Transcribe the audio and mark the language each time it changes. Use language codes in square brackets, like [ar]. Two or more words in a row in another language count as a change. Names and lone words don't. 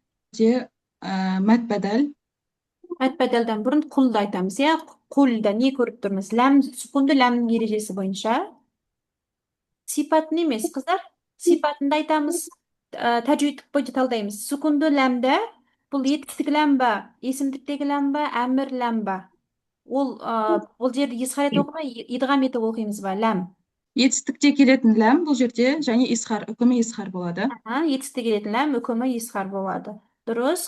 [uz] Mad badal. Mad badaldan burun qulni aytamiz, ya. Qulda ne ko'rib turmiz? Lam sukunni lam erejasi bo'yicha. Sifatni emas, qizlar. Sifatni aytamiz. Tajvid bo'yicha tallaymiz. Sukunni lamda [kk] бұл етістік есімдіктегі әмір ол жерде исхарет оқымай идғам етіп оқимыз ба? Ләм. Етістікте келетін ләм бұл жерде және исхар, үкімі исхар болады. Етістікте келетін ләм үкімі исхар болады. Дұрыс.